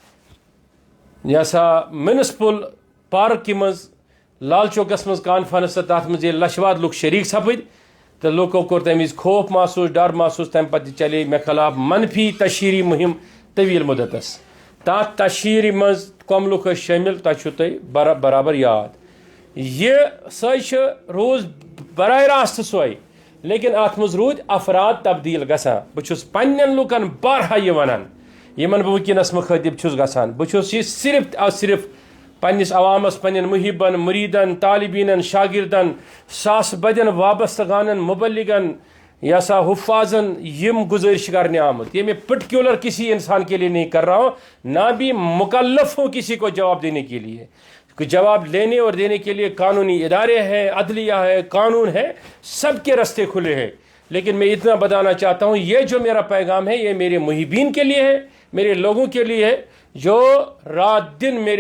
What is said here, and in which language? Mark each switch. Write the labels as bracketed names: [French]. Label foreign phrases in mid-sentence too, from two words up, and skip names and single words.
[Kashmiri] یہِ سا میونسپل پارکہِ منٛز لال چوکس منٛز کانفرنس تہٕ تتھ منٛز ییٚلہِ لچھواد لُکھ شریٖک سپٕدۍ تہٕ لُکو کوٚر تمہِ وِزِ خوف محسوٗس ڈر محسوٗس تمہِ پتہٕ تہِ چلے مےٚ خلاف منفی تشہیٖری مُہم طویٖل مُدتس تتھ تشہیٖری منٛز کم لُکھ ٲسۍ شٲمِل تۄہہِ چھُو تۄہہِ برابر یاد یہِ سۄے چھِ روٗز براہ راست سۄے لیکن اتھ منٛز روٗدۍ افراد تبدیٖل گژھان بہٕ چھُس پننٮ۪ن لُکن بارہا یہِ ونان یِمن بہٕ وٕنکیٚنس مُخٲطب چھُس گژھان بہٕ چھُس یہِ صرف پننس عوامس پننٮ۪ن محبن مُریٖدن طالبیٖنن شاگردن ساسہٕ بدٮ۪ن وابستہٕ گانن مبلغن یا سا حفاظن یِم گزٲرش کرنے آمت [Urdu] یہ میں پرٹیکولر کسی انسان کے لیے نہیں کر رہا ہوں نہ بھی مکلف ہوں کسی کو جواب دینے کے لیے جواب لینے اور دینے کے لیے قانونی ادارے ہیں عدلیہ ہے قانون ہے سب کے راستے کھلے ہیں لیکن میں اتنا بتانا چاہتا ہوں یہ جو میرا پیغام ہے یہ میرے محبین کے لیے ہے میرے لوگوں کے لیے ہے جو رات دن میرے